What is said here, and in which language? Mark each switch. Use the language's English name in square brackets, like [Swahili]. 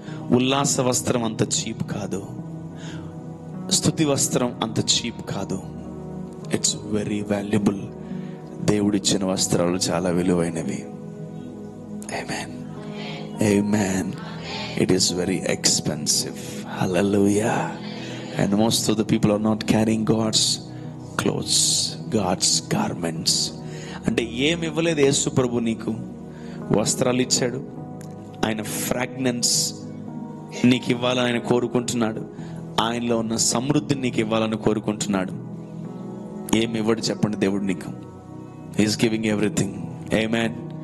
[Telugu] ఉల్లాస వస్త్రం అంత చీప్ కాదు. స్తుతి వస్త్రం అంత చీప్ కాదు. [English] It's very valuable. [Telugu] దేవుడిచ్చిన వస్త్రాలు చాలా విలువైనవి. ఆమేన్, ఆమేన్. [English] It is very expensive. Hallelujah. And most of the people are not carrying God's clothes, God's garments. [Telugu] అంటే ఏమి ఇవ్వలేదు యేసు ప్రభు నీకు? వస్త్రాలు ఇచ్చాడు. ఆయన ఫ్రాగ్రెన్స్ నీకు ఇవ్వాలని ఆయన కోరుకుంటున్నాడు. ఆయనలో ఉన్న సమృద్ధిని నీకు ఇవ్వాలని కోరుకుంటున్నాడు. ఏమి ఇవ్వడు చెప్పండి దేవుడు నీకు? [English] He is giving everything. [Telugu] ఆమేన్.